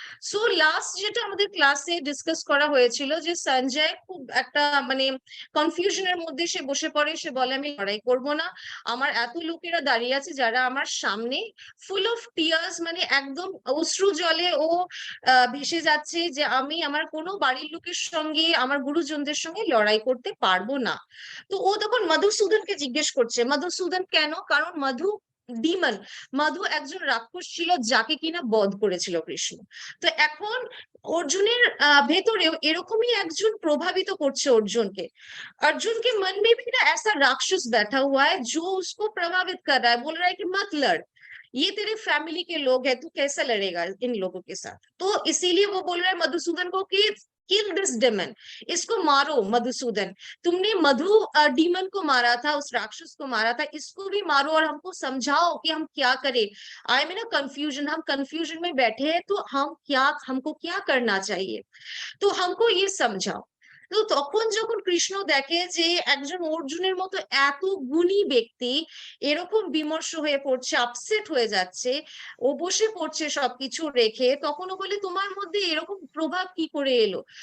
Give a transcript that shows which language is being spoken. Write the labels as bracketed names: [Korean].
[Bangla] So last যেটা আমাদের ক্লাসে ডিসকাস করা হয়েছিল যে সঞ্জয় খুব একটা মানে কনফিউশনের মধ্যে সে বসে পড়ে, সে বলে আমি লড়াই করব না, আমার এত লোকেরা দাঁড়িয়ে আছে যারা আমার সামনে [English] full of tears, [Bangla] মানে একদম অশ্রু জলে ও ভেসে যাচ্ছে যে আমি আমার কোনো বাড়ির লোকের সঙ্গে, আমার গুরুজনদের সঙ্গে লড়াই করতে পারবো না। তো ও তখন মধুসূদনকে জিজ্ঞেস করছে, মধুসূদন কেন, কারণ ডিমন, মধু একজন রাক্ষস ছিল যাকে কিনা বধ করেছিল কৃষ্ণ। তো এখন অর্জুনের ভেতরেও এরকমই একজন প্রভাবিত করছে [Hindi] अर्जुन के मन में भी ना ऐसा राक्षस बैठा हुआ है जो उसको प्रभावित कर रहा है, बोल रहा है कि मत लड़, ये तेरे फैमिली के लोग हैं, तू कैसा लड़ेगा इन लोगों के साथ। तो इसीलिए वो बोल रहा है मधुसूदन को कि [English] kill this demon, [Hindi] इसको मारो मधुसूदन, तुमने मधु डीमन को मारा था, उस राक्षस को मारा था, इसको भी मारो और हमको समझाओ कि हम क्या करें। [English] I mean [Hindi] कंफ्यूजन, हम कंफ्यूजन में बैठे हैं, तो हमको क्या करना चाहिए, तो हमको ये समझाओ। [Bangla] তো তখন যখন কৃষ্ণ দেখে যে একজন অর্জুনের মতো এত গুণী ব্যক্তি এরকম বিমর্ষ হয়ে পড়ছে, আপসেট হয়ে যাচ্ছে, ও বসে পড়ছে সবকিছু রেখে, তখন ও বলে তোমার মধ্যে এরকম প্রভাব কি করে এলো?